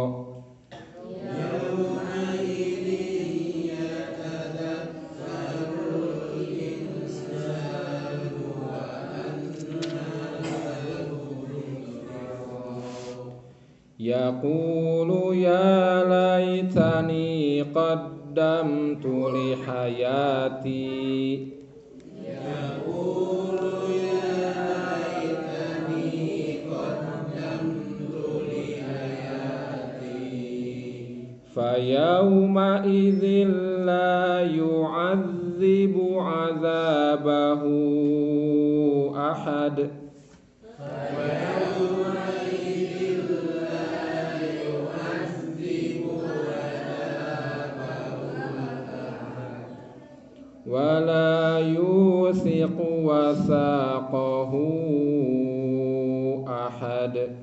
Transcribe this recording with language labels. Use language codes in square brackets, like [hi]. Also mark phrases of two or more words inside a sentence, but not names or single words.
[ar] يقول يا ليتني قدمت لحياتي. يقول يا ليتني قدمت لحياتي. فيومئذ لا يعذب عذابه أحد. ولا يوثق وثاقه أحد.